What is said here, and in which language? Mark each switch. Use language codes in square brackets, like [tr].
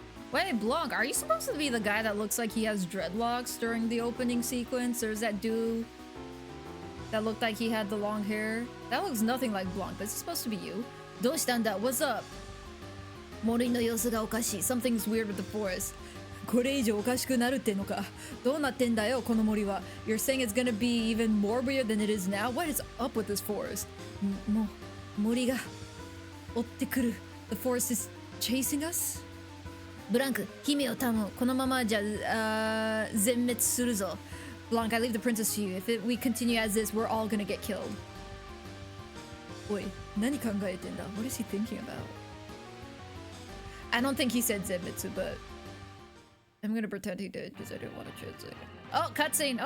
[en] Wait, Blanc, are you supposed to be the guy that looks like he has dreadlocks during the opening sequence? There's that dude that looked like he had the long hair. That looks nothing like Blanc. This is supposed to be you. [ja] Doshitanda, [en] what's up? [ja] Mori no yosu ga okashi. [en] Something's weird with the forest. [ja] これ以上おかしくなるってのか。どうなってんだよ、この森は。 [en] You're saying it's gonna be even more weird than it is now? What is up with this forest? [ja] もう、森が追ってくる。 [en] The forest is chasing us? [ja] ブランク、姫を頼む。このままじゃ、全滅するぞ。 [en] Blanc, I leave the princess to you. If we continue as this, we're all gonna get killed. [ja] おい、何考えてんだ? [en] What is he thinking about? I don't think he said Zenmitsu, but I'm gonna pretend he did because I didn't want to translate it. Oh, cutscene.